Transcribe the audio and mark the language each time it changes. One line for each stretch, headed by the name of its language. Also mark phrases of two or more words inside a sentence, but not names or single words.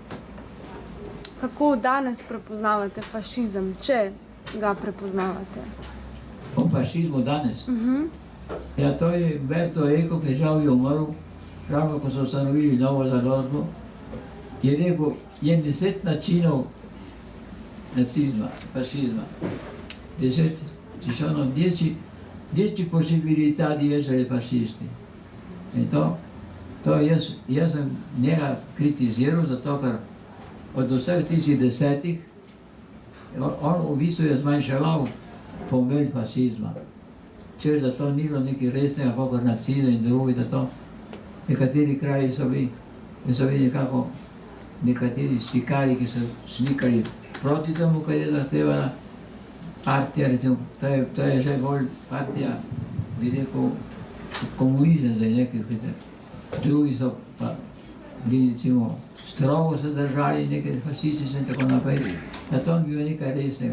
Slovenian: Kako danes prepoznavate fašizem, če ga prepoznavate? O fašizmu danes? Ja, to je Umberto Eco, ki žal je umrl, ravno ko so ustanovili novo založbo, je rekel, je 10 načinov nacizma, fašizma. 10,
Italian: ci sono 10 possibilità di essere fascisti.
Slovenian: In to jaz sem njega kritiziral, zato ker od vseh tistih 10, on v bistvu je zmanjševal pomen fašizma. Češ, da to ni bilo nekaj resnega, kakor nacizem in drugi, da to nekateri kraji so bili nekako nekateri slikari, ki so slikali proti temu, kar je zahtevala partija, recimo, to je že bolj partija, bi rekel, komunizem zdaj nekaj, drugi so pa bili, recimo, strogo se držali, nekaj fašistice in tako naprej, da to ni bilo nekaj resnega.